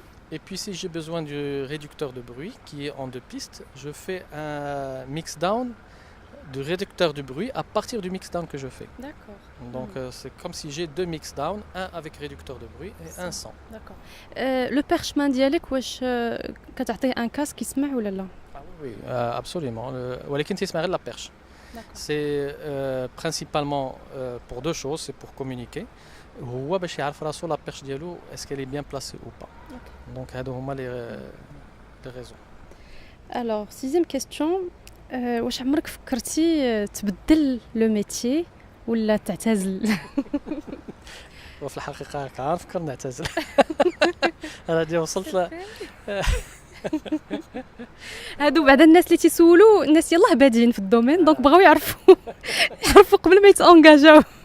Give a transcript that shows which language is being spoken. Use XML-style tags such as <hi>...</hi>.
<fr>Et puis si j'ai besoin du réducteur de bruit qui est en deux pistes, je fais un mix down de réducteur de bruit à partir du mix down que je fais. D'accord. Donc c'est comme si j'ai deux mix down, un avec réducteur de bruit et un sans. D'accord.</fr> <ar>Le perchman ديالك واش كتعطيه</ar> <fr>un casque</fr> <ar>يسمع ولا لا؟</ar> <fr>Oui, absolument.</fr> <ar>ولكن تسمع غير la perche.</ar> <fr>C'est principalement pour deux choses, c'est pour communiquer.</fr> <ar>هو باش يعرف راسو</ar> <fr>la perche</fr> <ar>ديالو</ar> <fr>est-ce qu'elle est bien placée ou pas. Donc</fr> <ar>هادو هما</ar> <fr>les raisons. Alors, sixième question.</fr> <ar>واش عمرك فكرتي تبدل لو ميتي ولا تعتزل؟ وفي الحقيقة كنفكر نعتزل. أنا دي وصلت هادو بعد الناس اللي تيسولوا الناس يلاه بادين في الدومين دونك بغاو يعرفوا قبل ما يتانجاجاو.</ar>